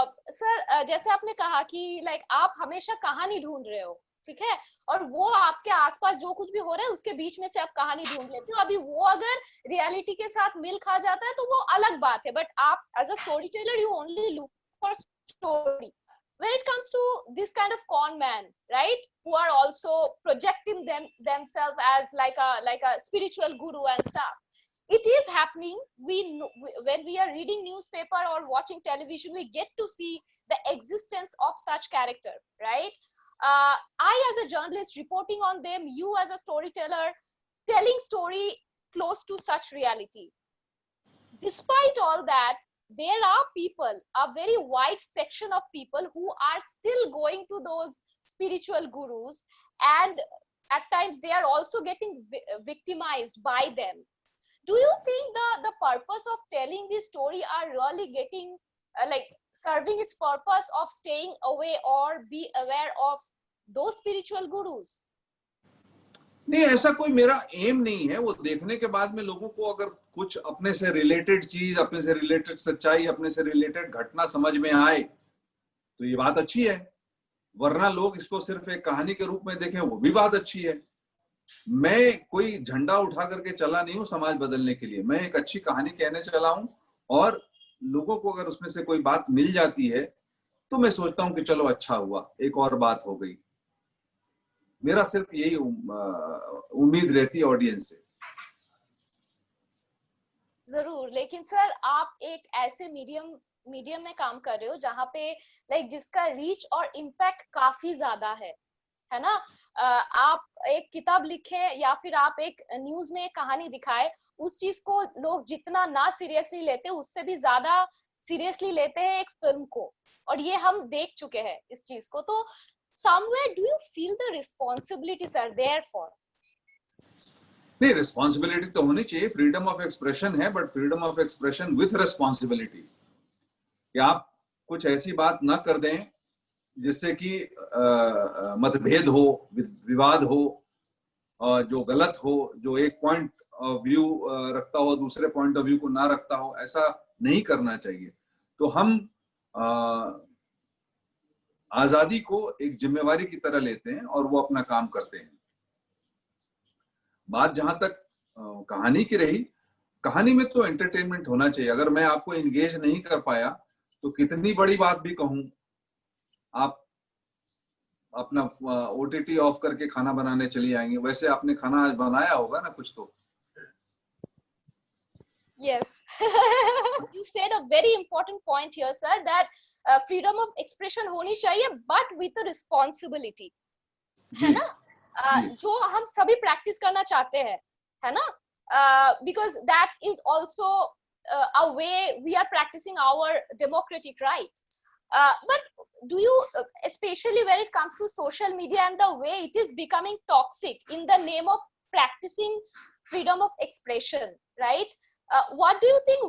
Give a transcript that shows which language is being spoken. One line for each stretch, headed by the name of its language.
Hindi: Sir, जैसे आपने कहा कि आप हमेशा कहानी ढूंढ रहे हो, ठीक है, और वो आपके आसपास जो कुछ भी हो रहा है उसके बीच में से आप कहानी ढूंढ लेते हो। अभी वो अगर रियलिटी के साथ मिल खा जाता है तो वो अलग बात है, बट आप
English: As a story teller you only look for story. When it comes to this kind of con man, right, who are also projecting themselves as like a spiritual guru and stuff, it is happening. When we are reading newspaper or watching television, we get to see the existence of such character, right? I as a journalist reporting on them, you as a storyteller telling story close to such reality. Despite all that, there are people, a very wide section of people who are still going to those spiritual gurus, and at times they are also getting victimized by them. Do you think the purpose of telling this story are really getting like serving its purpose of staying away or be aware of those spiritual gurus?
Hindi: नहीं, ऐसा कोई मेरा M नहीं है। वो देखने के बाद में लोगों को अगर कुछ अपने से रिलेटेड चीज, अपने से रिलेटेड सच्चाई, अपने से रिलेटेड घटना समझ में आए तो ये बात अच्छी है, वरना लोग इसको सिर्फ एक कहानी के रूप में देखें वो भी बात अच्छी है। मैं कोई झंडा उठा करके चला नहीं हूं समाज बदलने के लिए, मैं एक अच्छी कहानी कहने चला हूं, और लोगों को अगर उसमें से कोई बात मिल जाती है तो मैं सोचता हूं कि चलो अच्छा हुआ, एक और बात हो गई। मेरा सिर्फ यही उम्मीद रहती है ऑडियंस से। जरूर, लेकिन सर आप एक ऐसे मीडियम में काम कर रहे हो जहाँ पे लाइक जिसका रीच और इम्पैक्ट काफी ज्यादा है ना। आप एक किताब लिखे या फिर आप एक न्यूज में एक कहानी दिखाए, उस चीज को लोग जितना ना सीरियसली लेते उससे भी ज्यादा सीरियसली लेते हैं एक फिल्म को, और ये हम देख चुके हैं इस चीज को। तो
English: somewhere do you feel the responsibilities are there for?
Hindi: नहीं, रिस्पॉन्सिबिलिटी तो होनी चाहिए, फ्रीडम ऑफ एक्सप्रेशन है,
English: but freedom of expression with responsibility,
Hindi: कि आप कुछ ऐसी बात ना कर दें जिससे कि मतभेद हो, विवाद हो, जो गलत हो, जो एक पॉइंट ऑफ व्यू रखता हो दूसरे पॉइंट ऑफ व्यू को ना रखता हो, ऐसा नहीं करना चाहिए। तो हम आजादी को एक जिम्मेवारी की तरह लेते हैं और वो अपना काम करते हैं। बात जहां तक कहानी की रही, कहानी में तो एंटरटेनमेंट होना चाहिए। अगर मैं आपको एंगेज नहीं कर पाया तो कितनी बड़ी बात भी कहूं, आप अपना ओटीटी ऑफ करके खाना बनाने चली आएंगे। वैसे आपने खाना आज बनाया होगा ना कुछ तो।
English: Yes. You said a very important point here, sir, that freedom of expression
Hindi: होनी चाहिए,
English: but with a responsibility,
Hindi: है ना? जो हम सभी practice करना चाहते हैं, है ना?
English: Because that is also a way we are practicing our democratic right. But do you, especially when it comes to social media and the way it is becoming toxic in the name of practicing freedom of expression, right? What do you think?